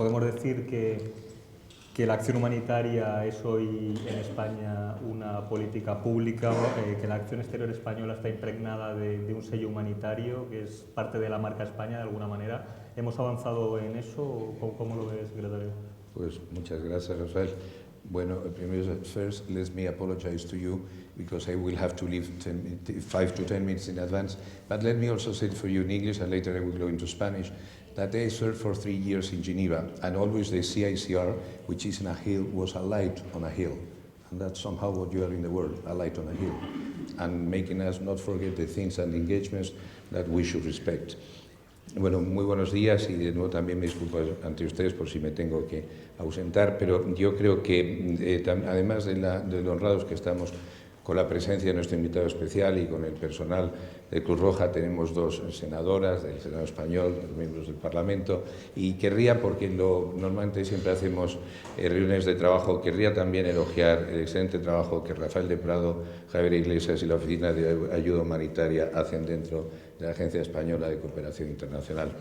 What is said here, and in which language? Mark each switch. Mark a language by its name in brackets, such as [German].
[Spanish] ¿Podemos decir que la acción humanitaria es hoy en España una política pública, que la acción exterior española está impregnada de un sello humanitario, que es parte de la marca España de alguna manera? ¿Hemos avanzado en eso? ¿Cómo lo ve, secretario? Pues muchas gracias, Rafael. Bueno, primero, [English] first, let me apologize to you because I will have to leave 5 to 10 minutes in advance. But let me also say it for you in English, and later I will go into Spanish, that I served for 3 years in Geneva, and always the CICR, which is in a hill, was a light on a hill. And that's somehow what you are in the world, a light on a hill, and making us not forget the things and engagements that we should respect. [Spanish] Bueno, muy buenos días y de nuevo también me disculpo ante ustedes por si me tengo que ausentar, pero yo creo que además de lo honrados que estamos con la presencia de nuestro invitado especial y con el personal de Cruz Roja, tenemos 2 senadoras del Senado español, miembros del Parlamento, y querría, porque normalmente siempre hacemos reuniones de trabajo, querría también elogiar el excelente trabajo que Rafael de Prado, Javier Iglesias y la Oficina de Ayuda Humanitaria hacen dentro de la Agencia Española de Cooperación Internacional.